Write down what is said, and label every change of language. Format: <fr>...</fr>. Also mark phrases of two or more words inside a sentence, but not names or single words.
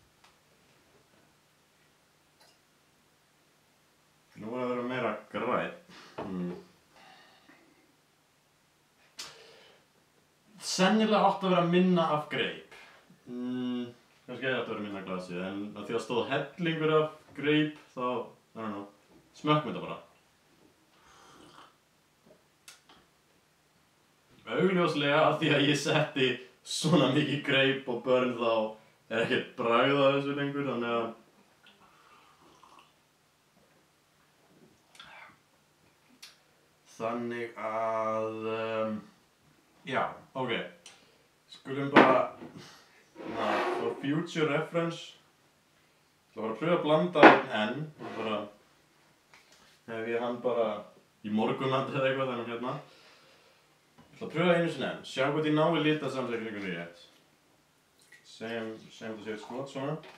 <is>Nú er að vera meira grænn. Sennilega átti að vera minna af greip. Kannski átti að vera minna af glasi, en að því að stóð hellingur af greip, þá,</is> <en>I don't know,</en> <is>smökkum þetta bara. Augljóslega að því að ég setti svona mikið greip og börn þá er ekkert bragð af þessu lengur, þannig að, já, ok, skulum bara,</is> <en>for future reference,</en> <is>það var að pröfa að blanda einn og bara, hef ég hann bara í morgunmat eða eitthvað þannig hérna. Ég ætla að pröfa einu sinni enn, sjá hvort ég nái litasamsetningunni rétt. Segjum þetta sé skot svona.</is>